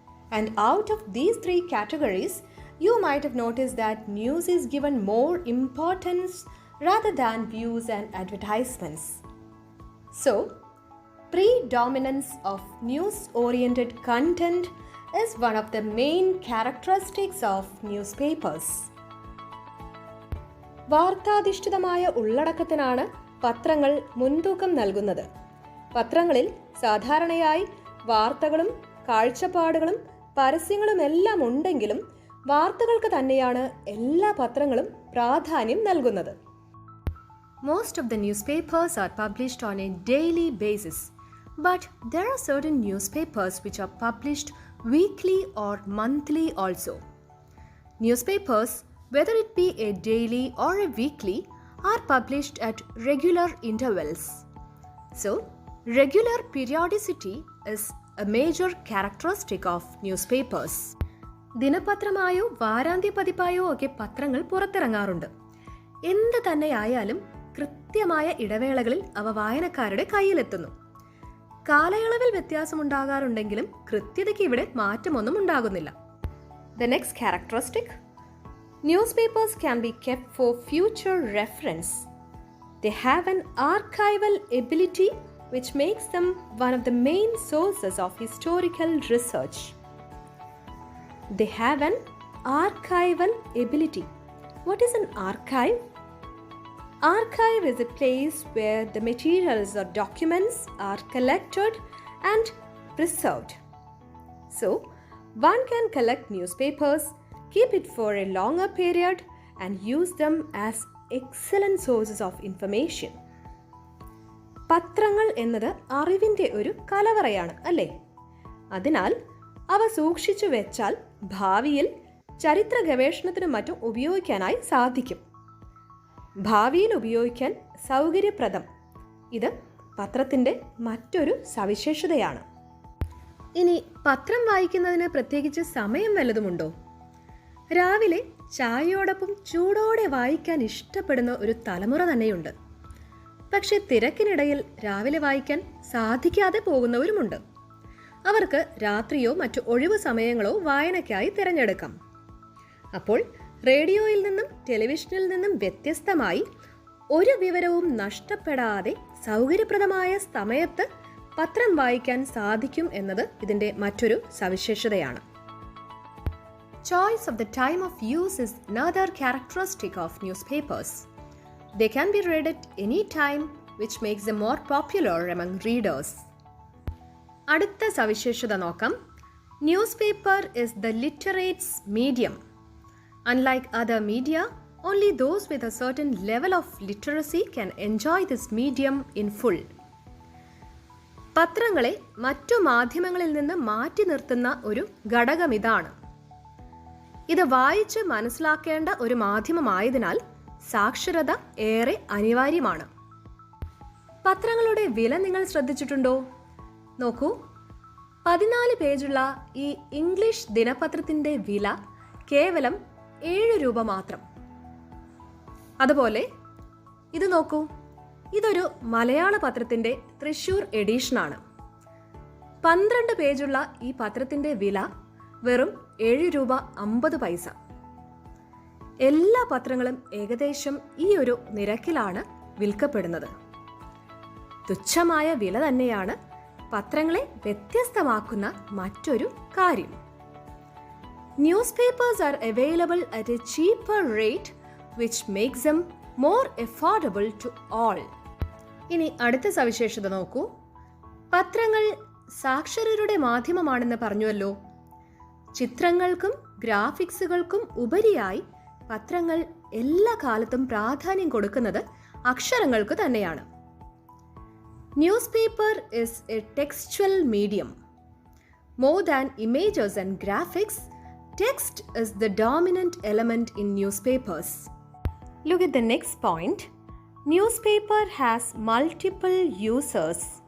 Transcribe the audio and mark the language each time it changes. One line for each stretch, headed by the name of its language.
English: And out of these three categories, you might have noticed that news is given more importance rather than views and advertisements. So, predominance of news-oriented content is one of the main characteristics of newspapers.
Malayalam: വാർത്താധിഷ്ഠിതമായ ഉള്ളടക്കത്തിനാണ് പത്രങ്ങൾ മുൻതൂക്കം നൽകുന്നത്. പത്രങ്ങളിൽ സാധാരണയായി വാർത്തകളും കാഴ്ചപ്പാടുകളും പരസ്യങ്ങളുമെല്ലാം ഉണ്ടെങ്കിലും വാർത്തകൾക്ക് തന്നെയാണ് എല്ലാ പത്രങ്ങളും പ്രാധാന്യം നൽകുന്നത്.
English: Most of the newspapers are published on a daily basis, but there are certain newspapers which are published weekly or monthly also. Newspapers, whether it be a daily or a weekly, are published at regular intervals. So, regular periodicity is a major characteristic of newspapers.
Malayalam: ദിനപത്രമായോ വാരാന്ത്യ പതിപ്പായോ ഒക്കെ പത്രങ്ങൾ പുറത്തിറങ്ങാറുണ്ട്. എന്ത് തന്നെയായാലും കൃത്യമായ ഇടവേളകളിൽ അവ വായനക്കാരുടെ കയ്യിലെത്തുന്നു. കാലയളവിൽ വ്യത്യാസമുണ്ടാകാറുണ്ടെങ്കിലും കൃത്യതയ്ക്ക് ഇവിടെ മാറ്റമൊന്നും ഉണ്ടാകുന്നില്ല.
English: The next characteristic: newspapers can be kept for future reference. They have an archival ability which makes them one of the main sources of historical research. They have an archival ability. What is an archive? Archive is a place where the materials or documents are collected and preserved. So, one can collect newspapers, keep it for a longer period and use them as excellent sources of information.
Malayalam: പത്രങ്ങൾ എന്നത് അറിവിൻ്റെ ഒരു കലവറയാണ്, അല്ലേ? അതിനാൽ അവ സൂക്ഷിച്ചു വെച്ചാൽ ഭാവിയിൽ ചരിത്ര ഗവേഷണത്തിനും മറ്റും ഉപയോഗിക്കാനായി സാധിക്കും. ഭാവിയിൽ ഉപയോഗിക്കാൻ സൗകര്യപ്രദം. ഇത് പത്രത്തിൻ്റെ മറ്റൊരു സവിശേഷതയാണ്. ഇനി പത്രം വായിക്കുന്നതിന് പ്രത്യേകിച്ച് സമയം വല്ലതുമുണ്ടോ? രാവിലെ ചായയോടൊപ്പം ചൂടോടെ വായിക്കാൻ ഇഷ്ടപ്പെടുന്ന ഒരു തലമുറ തന്നെയുണ്ട്. പക്ഷെ തിരക്കിനിടയിൽ രാവിലെ വായിക്കാൻ സാധിക്കാതെ പോകുന്നവരുമുണ്ട്. അവർക്ക് രാത്രിയോ മറ്റു ഒഴിവു സമയങ്ങളോ വായനയ്ക്കായി തിരഞ്ഞെടുക്കാം. അപ്പോൾ റേഡിയോയിൽ നിന്നും ടെലിവിഷനിൽ നിന്നും വ്യത്യസ്തമായി ഒരു വിവരവും നഷ്ടപ്പെടാതെ സൗകര്യപ്രദമായ സമയത്ത് പത്രം വായിക്കാൻ സാധിക്കും എന്നത് ഇതിൻ്റെ മറ്റൊരു സവിശേഷതയാണ്.
English: Choice of the time of use is another characteristic of newspapers. They can be read at any time, which makes them more popular among readers.
Malayalam: അടുത്ത സവിശേഷത നോക്കാം.
English: Newspaper is the literate's medium. Unlike other media, only those with a certain level of literacy can enjoy this medium in full.
Malayalam: പത്രങ്ങളെ മറ്റു മാധ്യമങ്ങളിൽ നിന്ന് മാറ്റി നിർത്തുന്ന ഒരു ഘടകമിതാണ്. ഇത് വായിച്ച് മനസ്സിലാക്കേണ്ട ഒരു മാധ്യമമായതിനാൽ സാക്ഷരത ഏറെ അനിവാര്യമാണ്. പത്രങ്ങളുടെ വില നിങ്ങൾ ശ്രദ്ധിച്ചിട്ടുണ്ടോ? നോക്കൂ, 14 പേജുള്ള ഈ ഇംഗ്ലീഷ് ദിനപത്രത്തിൻ്റെ വില കേവലം 7 രൂപ മാത്രം. അതുപോലെ ഇത് നോക്കൂ, ഇതൊരു മലയാള പത്രത്തിൻ്റെ തൃശ്ശൂർ എഡിഷനാണ്. 12 പേജുള്ള ഈ പത്രത്തിൻ്റെ വില വെറും 7 രൂപ 50 പൈസ. എല്ലാ പത്രങ്ങളും ഏകദേശം ഈ ഒരു നിരക്കിലാണ് വിൽക്കപ്പെടുന്നത്. തുച്ഛമായ വില തന്നെയാണ് പത്രങ്ങളെ വ്യത്യസ്തമാക്കുന്ന മറ്റൊരു കാര്യം.
English: Newspapers are available at a cheaper rate which makes them more affordable to all.
Malayalam: ഇനി അടുത്ത സവിശേഷത നോക്കൂ. പത്രങ്ങൾ സാക്ഷരരുടെ മാധ്യമമാണെന്ന് പറഞ്ഞുവല്ലോ. ചിത്രങ്ങൾക്കും ഗ്രാഫിക്സുകൾക്കും ഉപരിയായി പത്രങ്ങൾ എല്ലാ കാലത്തും പ്രാധാന്യം കൊടുക്കുന്നത് അക്ഷരങ്ങൾക്ക് തന്നെയാണ്.
English: Newspaper is a textual medium. More than images and graphics, text is the dominant element in newspapers. Look at the next point. Newspaper has multiple users.